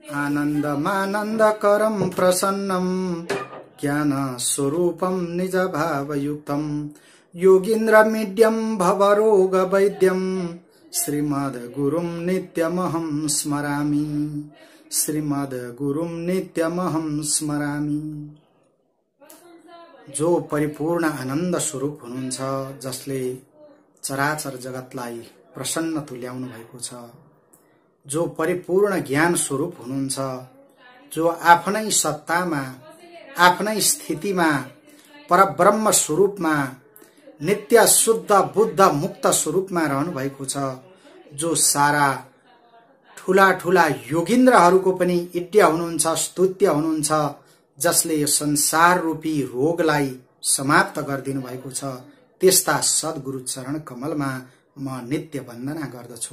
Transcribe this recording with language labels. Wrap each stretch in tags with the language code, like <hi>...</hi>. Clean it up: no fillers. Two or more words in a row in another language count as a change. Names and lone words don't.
<sa>आनन्दमानन्दकरं प्रसन्नं ज्ञानस्वरूपं निजभावयुक्तं योगीन्द्रमीड्यं भवरोगवैद्यं श्रीमद्गुरुं नित्यमहं स्मरामि। श्रीमद्गुरुं नित्यमहं स्मरामि।</sa> <ne>जो परिपूर्ण आनन्द स्वरूप हुनुहुन्छ, जसले चराचर जगतलाई प्रसन्न तुल्याउनु भएको छ, जो परिपूर्ण ज्ञान स्वरूप हुनुहुन्छ, जो आफ्नै सत्तामा आफ्नै स्थितिमा परब्रह्म स्वरूपमा नित्य शुद्ध बुद्ध मुक्त स्वरूपमा रहनु भएको छ, जो सारा ठूला ठूला योगीन्द्रहरूको पनि इड्य हुनुहुन्छ, स्तुत्य हुनुहुन्छ, जसले यो संसार रूपी रोगलाई समाप्त गरिदिनु भएको छ, त्यस्ता सद्गुरु चरण कमलमा म नित्य वन्दना गर्दछु।</ne>